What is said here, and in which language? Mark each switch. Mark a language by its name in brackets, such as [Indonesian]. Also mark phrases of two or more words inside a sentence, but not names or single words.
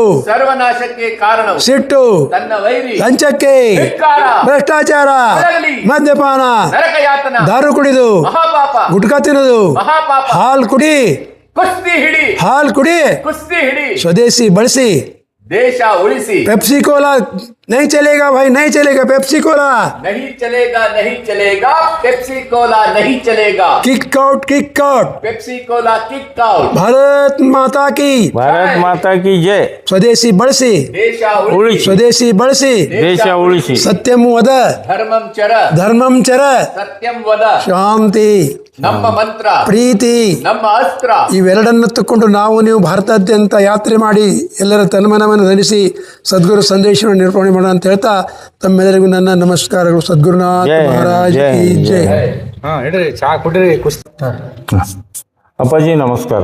[Kannada] ಸರ್ವನಾಶಕ್ಕೆ ಕಾರಣವು, ಸಿಟ್ಟು ತನ್ನ ವೈರಿ, ಲಂಚಕ್ಕೆ, ಭ್ರಷ್ಟಾಚಾರ, ಮದ್ಯಪಾನ, ನರಕಯಾತನ, ದಾರು ಕುಡಿದು, ಮಹಾಪಾಪ, ಗುಟ್ಕಾ ತಿನ್ನೋದು, ಮಹಾಪಾಪ, ಹಾಲ್ ಕುಡಿ, ಕುಸ್ತಿ ಹಿಡಿ, ಹಾಲ್ ಕುಡಿ, ಕುಸ್ತಿ ಹಿಡಿ, ಸ್ವದೇಶಿ ಬಳಸಿ, ದೇಶ ಉಳಿಸಿ. [Hindi] पेप्सी कोला नहीं चलेगा भाई, नहीं चलेगा पेप्सी कोला, नहीं चलेगा, नहीं चलेगा पेप्सी कोला, नहीं चलेगा. [English] kick out, kick out, पेप्सी कोला kick out. [Hindi] भारत माता की, भारत माता की जय. [Kannada] ಸ್ವದೇಶಿ ಬಳಸಿ, ದೇಶ ಉಳಿಸಿ, ಸ್ವದೇಶಿ ಬಳಸಿ, ದೇಶ ಉಳಿಸಿ. [Sanskrit] ಸತ್ಯಂ ವದ, ಧರ್ಮಂ ಚರ, ಧರ್ಮಂ ಚರ, ಸತ್ಯಂ ವದ, [Kannada] ಶಾಂತಿ. ನಮ್ಮ ಮಂತ್ರ, ಪ್ರೀತಿ, ನಮ್ಮ ಅಸ್ತ್ರ. ಇವೆರಡನ್ನು ತಕ್ಕೊಂಡು ನಾವು ನೀವು ಭಾರತಾದ್ಯಂತ ಯಾತ್ರೆ ಮಾಡಿ ಎಲ್ಲರ ತನ್ಮನವನ್ನು ಧರಿಸಿ ಸದ್ಗುರು ಸಂದೇಶವನ್ನು ನಿರೂಪಣೆ ಮಾಡೋಣ ಅಂತ ಹೇಳ್ತಾ ತಮ್ಮೆಲ್ಲರಿಗೂ ನನ್ನ ನಮಸ್ಕಾರಗಳು. [Hindi] सद्गुरुनाथ महाराज की जय. [Kannada] ಅಪ್ಪಾಜಿ ನಮಸ್ಕಾರ.